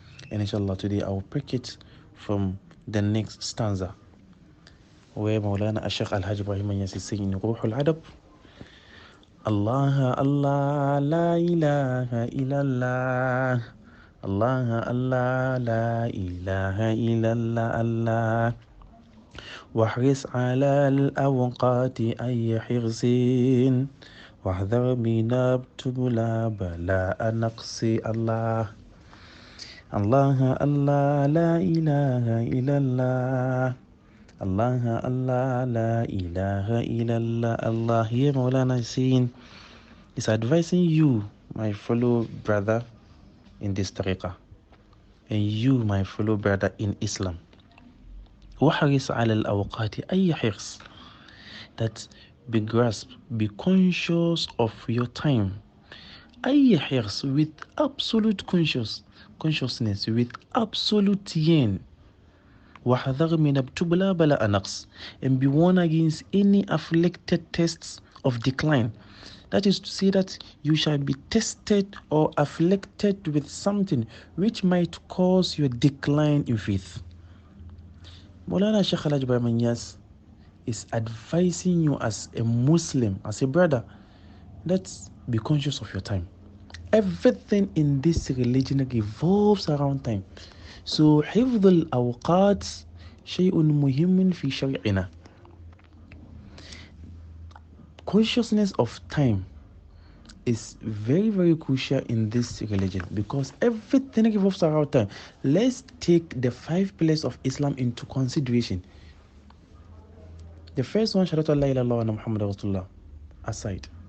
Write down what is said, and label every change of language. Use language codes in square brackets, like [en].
[en] And inshallah today I will pick it from the next stanza where Maulana Sheikh Al-Hajj Ibrahim is saying in Ruhul Adab, [ar] Allah Allah la ilaha illallah, [en] Allah Allah la ilaha illallah, Allah [ar] واحرص على الأوقات أي حرص واحذر من ابتلاء بلاء نقص. الله الله الله لا إله إلا الله، الله الله لا إله إلا الله. [en] Allah here Maulana is saying, is advising you, my fellow brother in this tariqah, and you, my fellow brother in Islam, [ar] وحرص على الأوقات أي حرص, [en] that be grasp, be conscious of your time. [ar] أي حرص, [en] with absolute consciousness, with absolute yen. [ar] وحذر من ابتلاء بلاء نقص, [en] and be warned against any afflicted tests of decline. That is to say that you shall be tested or afflicted with something which might cause your decline in faith. Maulana Sheikh Al-Hajj Ibrahim is advising you as a Muslim, as a brother, let's be conscious of your time. Everything in this religion revolves around time. [ar] So حفظ الأوقات شيء مهم في شرعنا. [en] Consciousness of time is very, very crucial in this religion because everything revolves around time. Let's take the 5 pillars of Islam into consideration. The first one, [ar] Shahadatu la ilaha illallah wa Muhammad Rasulullah, [en] aside.